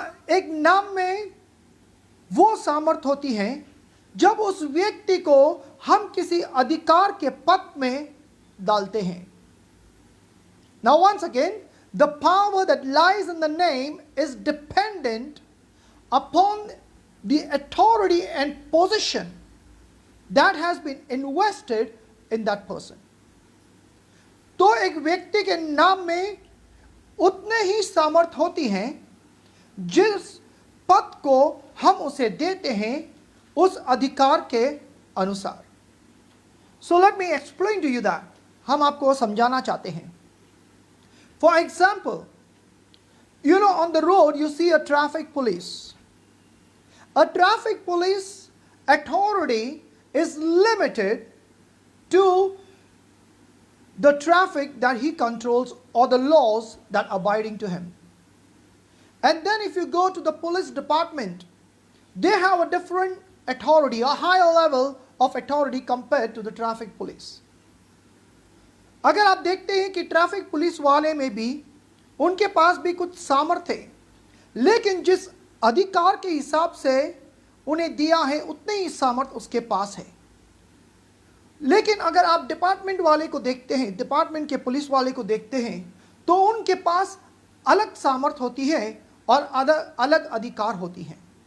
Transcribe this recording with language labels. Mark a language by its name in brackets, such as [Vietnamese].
[Hindi] एक नाम में वो सामर्थ होती है जब उस व्यक्ति को हम किसी अधिकार के पद में डालते हैं। [English] Now once again, the power that lies in the name is dependent upon the authority and position that has been invested in that person. [Hindi] तो एक व्यक्ति के नाम में उतने ही सामर्थ होती हैं जिस पद को हम उसे देते हैं उस अधिकार के अनुसार। [English] So let me explain to you that. [Hindi] हम आपको समझाना चाहते हैं। [English] For example, you know, on the road you see a traffic police. A traffic police authority is limited to the traffic that he controls or the laws that are abiding to him. And then if you go to the police department, they have a different authority, a higher level of authority compared to the traffic police. [Hindi] अगर आप देखते हैं कि traffic police वाले में भी उनके पास भी कुछ सामर्थ्य है, लेकिन जिस अधिकार के हिसाब से उन्हें दिया है उतने ही सामर्थ्य उसके पास है। लेकिन अगर आप डिपार्टमेंट वाले को देखते हैं, डिपार्टमेंट के पुलिस वाले को देखते हैं, तो उनके पास अलग सामर्थ्य होती है और अलग अधिकार होती हैं।